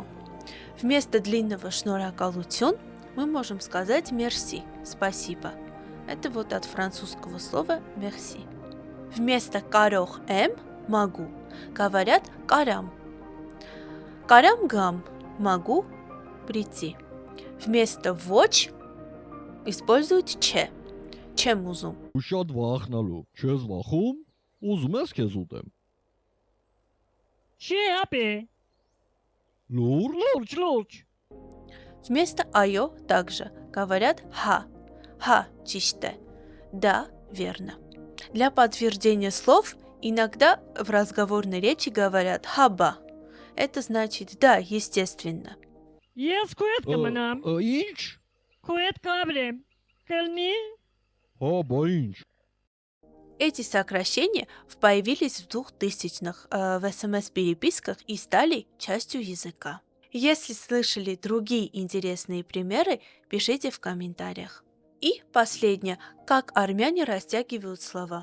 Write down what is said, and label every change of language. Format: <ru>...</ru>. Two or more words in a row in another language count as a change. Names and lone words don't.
<ru>Вместо длинного «шноракалутюн» мы можем сказать «мерси» – «спасибо». Это вот от французского слова «мерси». Вместо</ru> <hy>«կարող եմ»</hy> <ru>– «могу» говорят «карам».</ru> <hy>«կարամ գամ»</hy> <ru>– «могу прийти». Вместо «воч» используют «че» –</ru> <hy>«չեմ ուզում». Ուշադ վախենալու, չեզ վախում, ուզումես քեզ ուտեմ. Չէ ապե? Лур? Лурч.</hy> <ru>Вместо «айо» также говорят «ха».</ru> <hy>«Հա ճիշտե».</hy> <ru>Да, верно. Для подтверждения слов иногда в разговорной речи говорят «хаба». Это значит «да, естественно».</ru> <hy>Ես քույդ կմնամ, Ինչ? քույդ կաբրեմ, կլնի, Ба ինչ?</hy> <ru>Эти сокращения появились в 2000-х в СМС-переписках и стали частью языка. Если слышали другие интересные примеры, пишите в комментариях. И последнее, как армяне растягивают слова.</ru>